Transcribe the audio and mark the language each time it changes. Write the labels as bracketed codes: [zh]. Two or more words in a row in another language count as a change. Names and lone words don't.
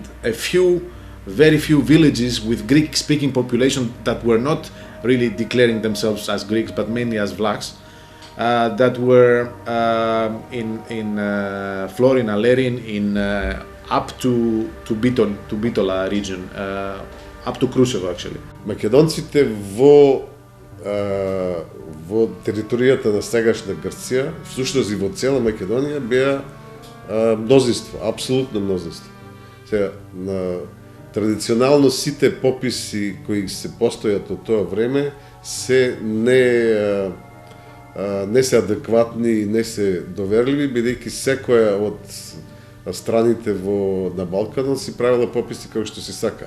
[en] very few villages with Greek-speaking population that were not really declaring themselves as Greeks, but mainly as Vlachs, that were in Florin, Alerin, in up to Bitola region, up to Крушево actually. [mk] Македонците во територијата на сегашна Грција, всушност и во цела Македонија беа мнозинство, апсолутно мнозинство. Сега, традиционално сите пописи кои се постојат од тоа време се не се адекватни и не се доверливи, бидејќи секоја од страните на Балканот си правила пописи како што си сака.